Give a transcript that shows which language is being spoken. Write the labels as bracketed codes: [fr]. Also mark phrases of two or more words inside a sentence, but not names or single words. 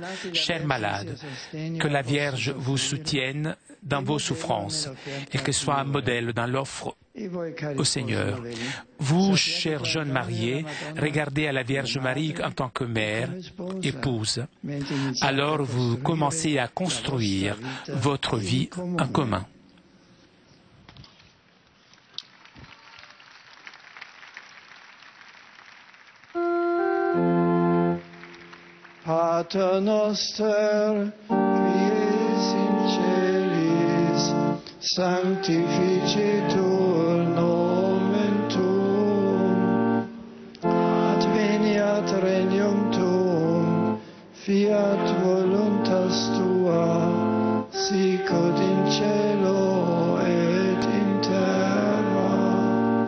[fr] Chers malades, que la Vierge vous soutienne dans vos souffrances et qu'elle soit un modèle dans l'offre au Seigneur. Vous, chers jeunes mariés, regardez à la Vierge Marie en tant que mère, épouse. Alors vous commencez à construire votre vie en commun. [la] Pater noster, qui es in celis, sanctificetur nomen tuum, adveniat regnum tuum, fiat voluntas tua, sicut in cielo et in terra.